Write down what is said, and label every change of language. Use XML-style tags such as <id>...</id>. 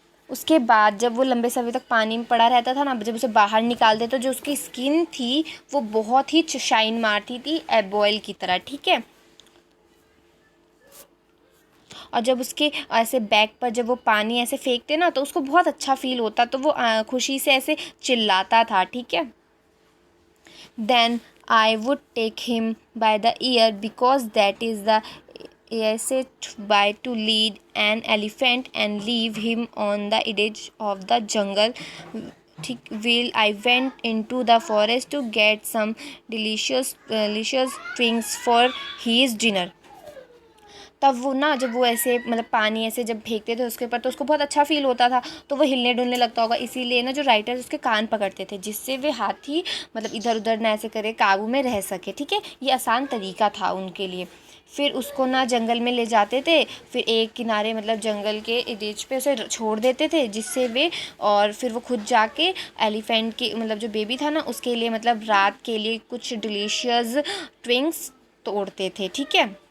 <hi>उसके बाद जब वो लंबे समय तक पानी में पड़ा रहता था ना, जब उसे बाहर निकालते तो जो उसकी स्किन थी वो बहुत ही शाइन मारती थी एबॉयल की तरह, ठीक है. और जब उसके ऐसे बैक पर जब वो पानी ऐसे फेंकते ना तो उसको बहुत अच्छा फील होता, तो वो खुशी से ऐसे चिल्लाता था, ठीक है.</hi> <en>Then I would take him by the ear, because that is the easiest way to lead an elephant, and leave him on the edge of the jungle. While I went into the forest to get some delicious things for his dinner.</en> <hi>तब वो ना, जब वो ऐसे मतलब पानी ऐसे जब फेंकते थे उसके ऊपर तो उसको बहुत अच्छा फील होता था, तो वो हिलने डुलने लगता होगा. इसीलिए ना जो राइटर उसके कान पकड़ते थे जिससे वे हाथी मतलब इधर उधर ना ऐसे करे, काबू में रह सके, ठीक है. ये आसान तरीका था उनके लिए. फिर उसको ना जंगल में ले जाते थे, फिर एक किनारे मतलब जंगल के एज पे उसे छोड़ देते थे जिससे वे, और फिर वो खुद जाके एलिफेंट के मतलब जो बेबी था ना उसके लिए मतलब रात के लिए कुछ डिलीशियस ट्विंग्स तोड़ते थे, ठीक है.</hi>